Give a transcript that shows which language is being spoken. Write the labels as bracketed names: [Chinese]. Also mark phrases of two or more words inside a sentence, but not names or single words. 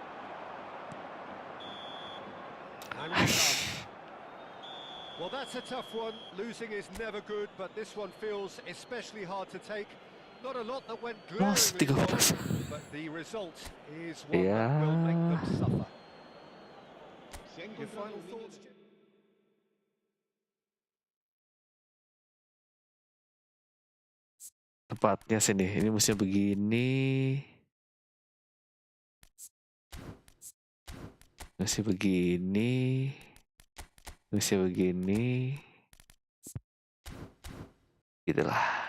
[English] And we're done. Well, that's a tough one. Losing is never good, but this one feels especially hard to take. Not a lot that went [Indonesian] Mas, [English] glaringly 13. wrong, but the result is one [Indonesian] Ya. [English] that will make them suffer. [Spanish] Se ha [English] Your [Spanish] encontrado [English] final [Spanish] un niño [English] thoughts, [Spanish] de- [English] Jim? [Indonesian] Tepatnya sini. Ini mestinya begini. Masih begini. Masih begini. Gitulah.